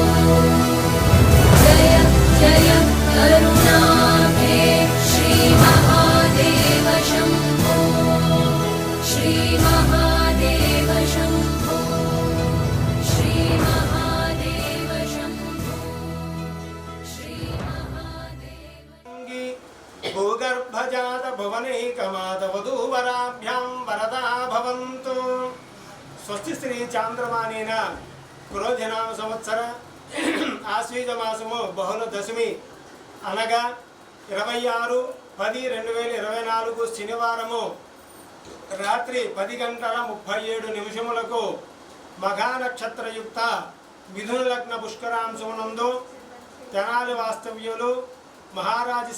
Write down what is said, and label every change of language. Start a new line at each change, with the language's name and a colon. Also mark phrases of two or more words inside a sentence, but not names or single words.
Sanskrit: जय जय करुणाब्धे श्रीमहादेव शम्भो श्रीमहादेव शम्भो श्रीमहादेव शम्भो श्रीमहादेव भूगर्भजात भुवनैकमात वधूवराभ्यां वरदा भवन्तु
Telugu: స్వస్తి శ్రీ చాంద్రమానేన క్రోధినామ సంవత్సర ఆశ్వీజ మాసము బహుళ దశమి అనగా 26/10/2024 శనివారము రాత్రి 10:37 మఘా నక్షత్రయుక్త మిథున లగ్న పుష్కరాంశమునందు తెనాలి వాస్తవ్యులు మహారాజు